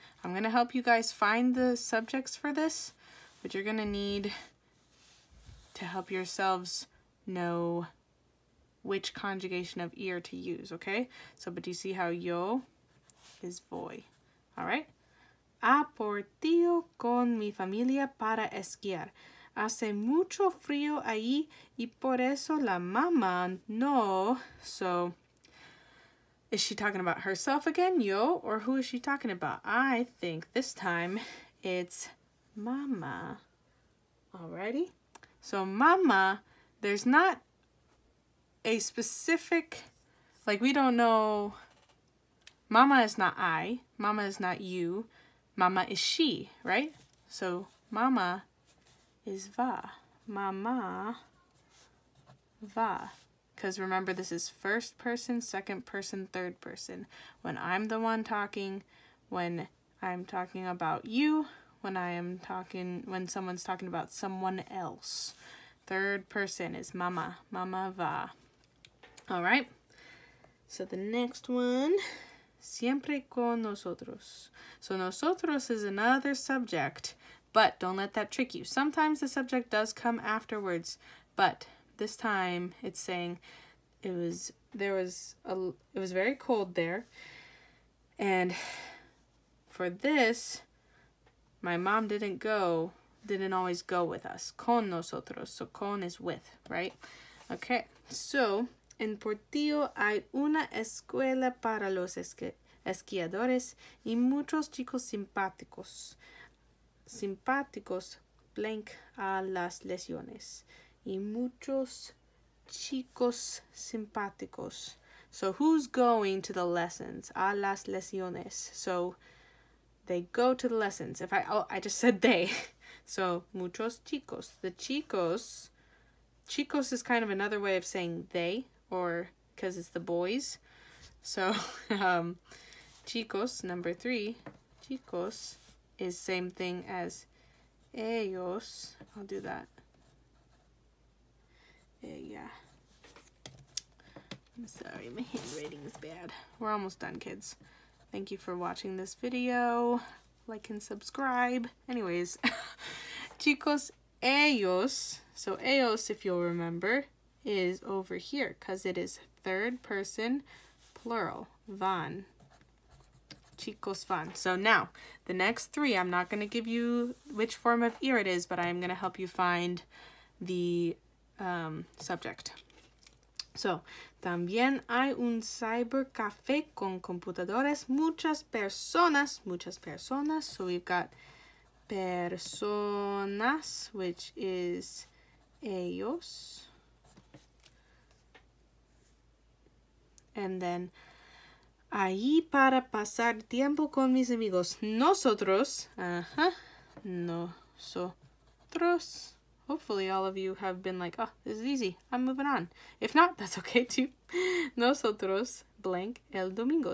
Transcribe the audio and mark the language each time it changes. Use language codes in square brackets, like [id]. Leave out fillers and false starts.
[en] I'm going to help you guys find the subjects for this, but you're going to need to help yourselves know which conjugation of ir to use, okay? So, but you see how yo is voy, all right? [es] Aportillo con mi familia para esquiar. Hace mucho frío ahí y por eso la mamá no. [en] So, is she talking about herself again, yo, or who is she talking about? I think this time it's mama. Alrighty? So mama, there's not a specific, like we don't know, mama is not I, mama is not you, mama is she, right? So mama is va, mama, va. Because remember, this is first person, second person, third person. When I'm the one talking, when I'm talking about you, when someone's talking about someone else. Third person is mama, mama va. All right. So the next one, [es] siempre con nosotros. [en] So nosotros is another subject, but don't let that trick you. Sometimes the subject does come afterwards, but this time it's saying it was very cold there, and for this my mom didn't always go with us. [es] Con nosotros. [en] So con is with, right? Okay. So [es] en Portillo hay una escuela para los esquiadores y muchos chicos simpáticos blank a las lesiones. Y muchos chicos simpáticos. [en] So who's going to the lessons? [es] A las lesiones. [en] So they go to the lessons. I just said they. So [es] muchos chicos. [en] The chicos is kind of another way of saying they, or because it's the boys. So, chicos, number 3, chicos is same thing as ellos. I'll do that. Yeah. I'm sorry, my handwriting is bad. We're almost done, kids. Thank you for watching this video. Like and subscribe. Anyways, chicos, ellos. So ellos, if you'll remember, is over here because it is third person plural. Van. [es] Chicos van. [en] So now, the next 3, I'm not going to give you which form of ir it is, but I'm going to help you find the subject. [es] So, también hay un cybercafé con computadores, muchas personas. [en] So we've got personas, which is ellos. And then, [es] ahí para pasar tiempo con mis amigos. Nosotros, nosotros. [en] Hopefully all of you have been like, oh, this is easy, I'm moving on. If not, that's okay too. [es] Nosotros blank el domingo.